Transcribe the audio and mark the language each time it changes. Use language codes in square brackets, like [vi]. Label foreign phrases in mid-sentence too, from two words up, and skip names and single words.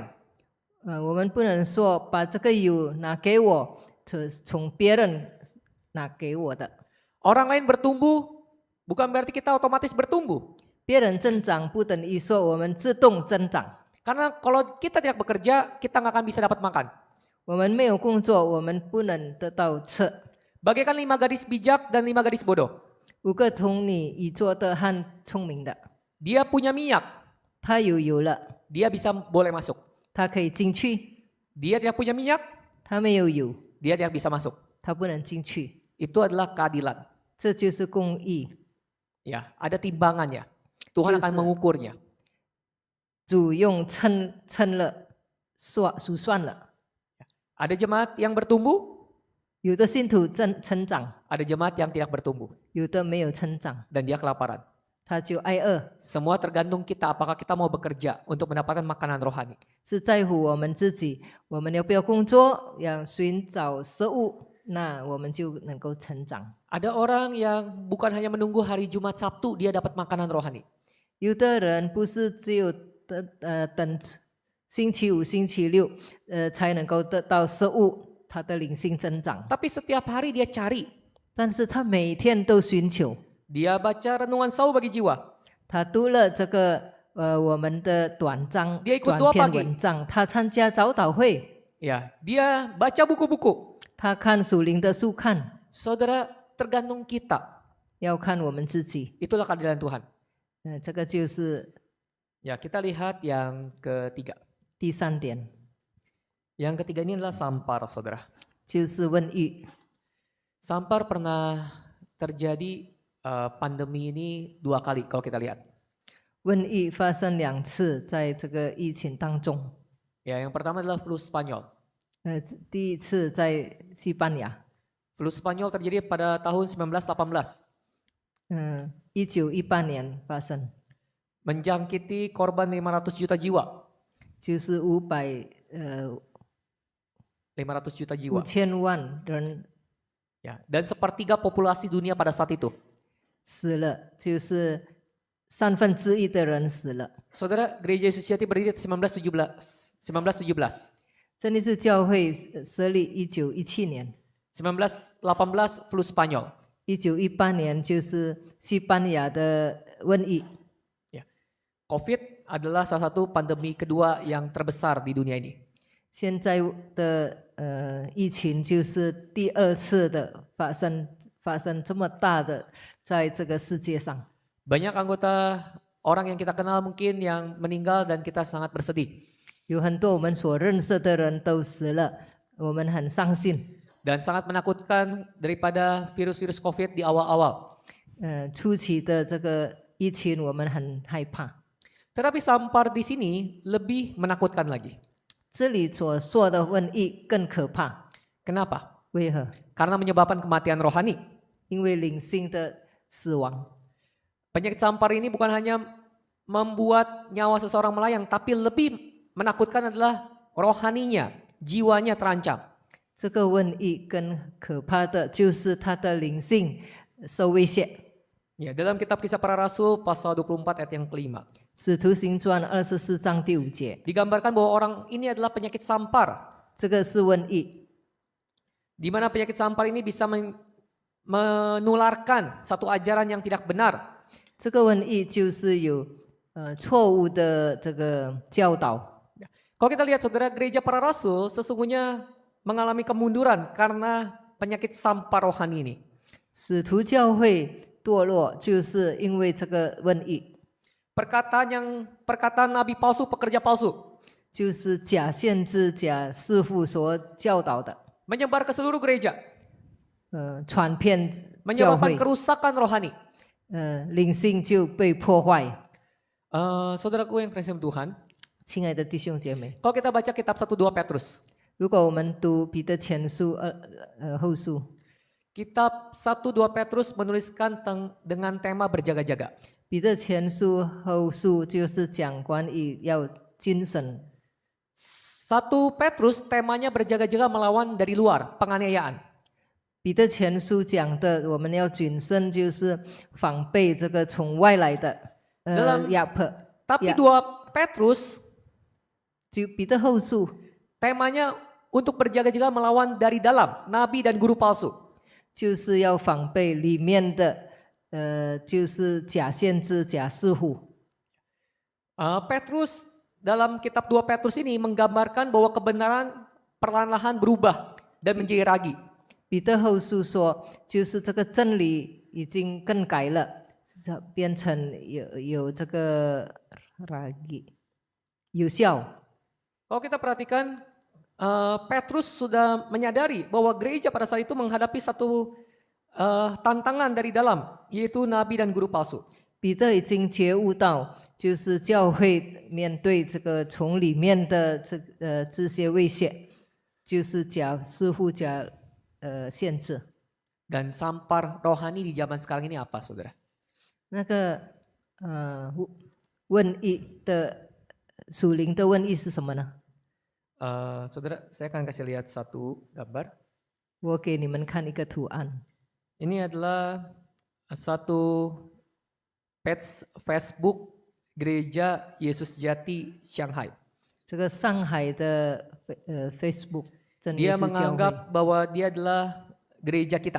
[zh] 我们不能说把这个油拿给我，这是从别人拿给我的。 [id] Orang lain bertumbuh bukan berarti kita otomatis bertumbuh. [zh] 别人增长不等于说我们自动增长。 [id] Karena kalau kita tidak bekerja, kita nggak akan bisa dapat makan. [zh] 我们没有工作，我们不能得到吃。 [id] Bagaikan 5 gadis bijak dan 5 gadis bodoh. [zh] 5 个童女愚拙的和聪明的， [id] Dia punya minyak, [zh] 他有油了， [id] dia bisa boleh masuk. [zh] 他可以进去； [id] Dia tidak punya minyak, [zh] 他没有油， [id] dia tidak bisa masuk. [zh] 他不能进去。 [id] Itu adalah keadilan. [zh] 这就是公义。 [id] Ya, ada timbangannya. Tuhan akan mengukurnya. [zh] 主用称了，数算了。 [id] Ada jemaat yang bertumbuh, [zh] 有的信徒成长， [id] ada jemaat yang tidak bertumbuh [zh] 有的没有成长， [id] dan dia kelaparan. [zh] 他就挨饿。 [id] Semua tergantung kita apakah kita mau bekerja untuk mendapatkan makanan rohani. [zh] 是在乎我们自己，我们要不要工作，要寻找食物，那我们就能够成长。 [id] Ada orang yang bukan hanya menunggu hari Jumat Sabtu dia dapat makanan rohani. [zh] 有的人不是只有等星期五、星期六才能够得到食物，他的灵性增长。 [id] Tapi setiap hari dia cari. [zh] 但是他每天都寻求， [id] Dia baca renungan sau bagi jiwa. [zh] 他读了这个我们的短 [id] Dia ikut [zh] 短 [id] doa [zh] 篇 [id] pagi. [zh] 文章，他参加早祷会， [id] Ya, dia baca buku-buku. [zh] 他看属灵的书看， [id] Saudara, tergantung kita. [zh] 要看我们自己。 [id] Itulah keadilan Tuhan. [zh] 这个就是 [id] Ya, kita lihat yang ketiga. [zh] 第3点， [id] Yang ketiga ini adalah sampar, saudara. [zh] 就是瘟疫。 [id] Sampar pernah terjadi pandemi ini 2 kali kalau kita lihat. [zh] 瘟疫发生2次，在这个疫情当中。 [id] Ya, yang pertama adalah flu Spanyol. [zh] 第一次在西班牙， [id] Flu Spanyol terjadi pada tahun 1918. [zh] 1918 年发生， [id] Menjangkiti korban 500 juta jiwa. [zh] 就是 [id] 500 juta jiwa. [zh] 5000 万人 [id] Ya, dan sepertiga populasi dunia pada saat itu. [zh] 死了，就是1/3的人死了。 [id] Saudara, Gereja Yesus Sejati berdiri 1917. [zh] 真理是教会设立1917年， [id] 1918 flu Spanyol. [zh] 1918年就是西班牙的瘟疫。 [id] Ya. COVID adalah salah satu pandemi kedua yang terbesar di dunia ini. [zh] 现在的疫情就是第2次的发生这么大的，在这个世界上。 [id] Banyak anggota orang yang kita kenal mungkin yang meninggal dan kita sangat bersedih. [zh] 有很多我们所认识的人都死了，我们很伤心。 [id] Dan sangat menakutkan daripada virus-virus COVID di awal-awal. [zh] 初期的这个疫情我们很害怕。 [id] Tetapi sampar di sini lebih menakutkan lagi. [zh] 这里所说的瘟疫更可怕， [id] Kenapa? [zh] 为何？ [id] Karena menyebabkan kematian rohani. [zh] 因为灵性的死亡。 [id] Penyakit sampar ini bukan hanya membuat nyawa seseorang melayang, tapi lebih menakutkan adalah rohaninya, jiwanya terancam. [zh] 这个瘟疫更可怕的就是他的灵性受威胁。 [id] Ya, dalam kitab Kisah Para Rasul pasal 24 ayat yang kelima. [zh] 使徒行传24章第5节， [id] Digambarkan bahwa orang ini adalah penyakit sampar. [zh] 这个是瘟疫， [id] Di mana penyakit sampar ini bisa menularkan satu ajaran yang tidak benar. [zh] 这个瘟疫就是有错误的这个教导。 [id] Kalau kita lihat saudara, gereja para rasul sesungguhnya mengalami kemunduran karena penyakit sampar rohani ini. [zh] 使徒教会堕落，就是因为这个瘟疫， [id] Perkataan nabi palsu, pekerja palsu [zh] 就是假先知、假师傅所教导的， [id] menyebar ke seluruh gereja, [zh] 传遍教 [id] menyebabkan [zh] 会， [id] kerusakan rohani. [zh] 灵性就被破坏。 [id] Saudaraku yang kasih Tuhan, [zh] 亲爱的弟兄姐妹， [id] kalau kita baca kitab 1-2 Petrus, [zh] 如果我们读彼得前书、后书， [id] kitab 1-2 Petrus menuliskan dengan tema berjaga-jaga. [zh] 彼得前书、后书就是讲关于要精神。 [id] 1 Petrus temanya berjaga-jaga melawan dari luar, penganiayaan. [zh] 彼得前书讲的，我们要谨慎，就是防备这个从外来的压迫。 [id] Tapi Ya. 2 Petrus [zh] 彼得后书 [id] temanya untuk berjaga-jaga melawan dari dalam, nabi dan guru palsu. [zh] 就是要防备里面的，就是假先知、假师傅。 [id] Petrus dalam kitab 2 Petrus ini menggambarkan bahwa kebenaran perlahan-lahan berubah dan menjadi ragi. [zh] 彼得后书说，就是这个真理已经更改了，是变成有这个有效。 [id] Kalau kita perhatikan, Petrus sudah menyadari bahwa gereja pada saat itu menghadapi satu tantangan dari dalam, yaitu nabi dan guru palsu. [zh] 彼得已经觉悟到，就是教会面对这个从里面的这些威胁，就是假师傅、假限制。 [id] Dan sampar rohani di zaman sekarang ini apa, saudara? [zh] 那个瘟疫的属灵的瘟疫是什么呢？ [id] Saudara, saya akan kasih lihat satu gambar. [zh] 我给你们看一个图案， [id] Ini adalah satu page Facebook Gereja Yesus Jati Shanghai. [zh] 这个上海的Facebook 真耶 [id] Dia [zh] 稣教会， [id] menganggap bahwa dia adalah gereja kita.